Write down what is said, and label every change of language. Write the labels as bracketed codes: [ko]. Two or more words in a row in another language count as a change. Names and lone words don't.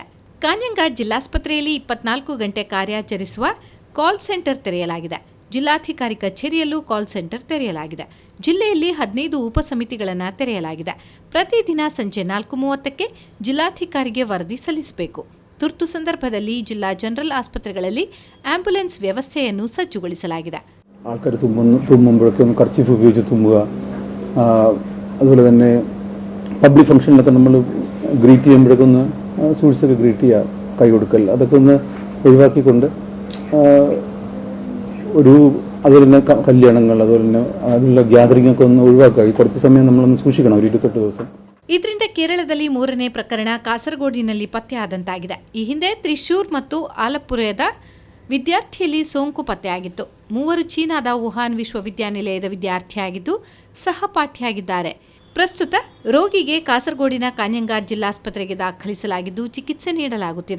[kn] ಕಾಞಂಗಾಡ್ ಜಿಲ್ಲಾಸ್ಪತ್ರೆಯಲ್ಲಿ 24 ಗಂಟೆ ಕಾರ್ಯಾಚರಿಸುವ ಕಾಲ್ ಸೆಂಟರ್ ತೆರೆಯಲಾಗಿದೆ. ಜಿಲ್ಲಾಧಿಕಾರಿ ಕಚೇರಿಯಲ್ಲೂ ಕಾಲ್ ಸೆಂಟರ್ ತೆರೆಯಲಾಗಿದೆ. ಜಿಲ್ಲೆಯಲ್ಲಿ 15 ಉಪಸಮಿತಿಗಳನ್ನು ತೆರೆಯಲಾಗಿದೆ. ಪ್ರತಿದಿನ ಸಂಜೆ 4:30ಕ್ಕೆ ಜಿಲ್ಲಾಧಿಕಾರಿಗೆ ವರದಿ ಸಲ್ಲಿಸಬೇಕು. ತುರ್ತು ಸಂದರ್ಭದಲ್ಲಿ ಜಿಲ್ಲಾ ಜನರಲ್ ಆಸ್ಪತ್ರೆಗಳಲ್ಲಿ ಆಂಬ್ಯುಲೆನ್ಸ್ ವ್ಯವಸ್ಥೆಯನ್ನು സജ്ജുಗೊಳಿಸಲಾಗಿದೆ. [ml] ആൾക്കാർ തുമ്മുമ്പോഴൊക്കെ ഒന്ന് കർച്ചീഫ് ഉപയോഗിച്ച് തുമ്മുക, അതുപോലെ തന്നെ പബ്ലിക് ഫംഗ്ഷനിലൊക്കെ നമ്മൾ ഗ്രീറ്റ് ചെയ്യുമ്പോഴൊക്കെ ഒന്ന് സൂക്ഷിച്ചൊക്കെ ഗ്രീറ്റ് ചെയ്യുക, കൈ കൊടുക്കൽ, അതൊക്കെ ഒന്ന് ഒഴിവാക്കിക്കൊണ്ട് അതുപോലെ തന്നെ കല്യാണങ്ങൾ, അതുപോലെ തന്നെ അതിലുള്ള ഗ്യാതറിംഗ് ഒക്കെ ഒന്ന് ഒഴിവാക്കുക. ഈ കുറച്ച് സമയം നമ്മളൊന്ന് സൂക്ഷിക്കണം, ഒരു 28 ദിവസം. [kn] ಇದರಿಂದ ಕೇರಳದಲ್ಲಿ 3ನೇ ಪ್ರಕರಣ ಕಾಸರಗೋಡಿನಲ್ಲಿ ಪತ್ತೆಯಾದಂತಾಗಿದೆ. ಈ ಹಿಂದೆ ತ್ರಿಶೂರ್ ಮತ್ತು ಆಲಪ್ಪುರದ ವಿದ್ಯಾರ್ಥಿಯಲ್ಲಿ ಸೋಂಕು ಪತ್ತೆಯಾಗಿತ್ತು. 3 ಚೀನಾದ ವುಹಾನ್ ವಿಶ್ವವಿದ್ಯಾನಿಲಯದ ವಿದ್ಯಾರ್ಥಿಯಾಗಿದ್ದು ಸಹಪಾಠಿಯಾಗಿದ್ದಾರೆ. ಪ್ರಸ್ತುತ ರೋಗಿಗೆ ಕಾಸರಗೋಡಿನ ಕಾಞಂಗಾಡ್ ಜಿಲ್ಲಾಸ್ಪತ್ರೆಗೆ ದಾಖಲಿಸಲಾಗಿದ್ದು ಚಿಕಿತ್ಸೆ ನೀಡಲಾಗುತ್ತಿದೆ.